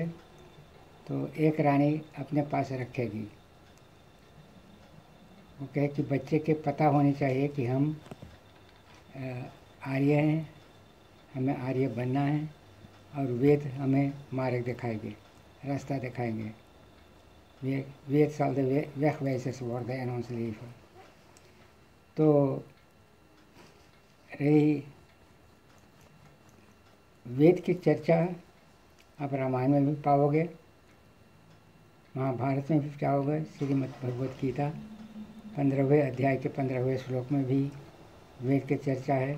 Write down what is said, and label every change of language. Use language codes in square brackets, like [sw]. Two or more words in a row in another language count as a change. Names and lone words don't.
[hi] तो एक रानी अपने पास रखेगी। वो कहे कि बच्चे के पता होनी चाहिए कि हम आर्य हैं, हमें आर्य बनना है, और वेद हमें मार्ग दिखाएंगे, रास्ता दिखाएंगे। [nl] Weet zal de wegwijzers worden in ons leven. [hi] तो रही वेद की चर्चा आप रामायण में भी पाओगे, महाभारत में भी पाओगे। श्रीमद् भगवत गीता 15वें अध्याय के 15वें श्लोक में भी वेद की चर्चा है।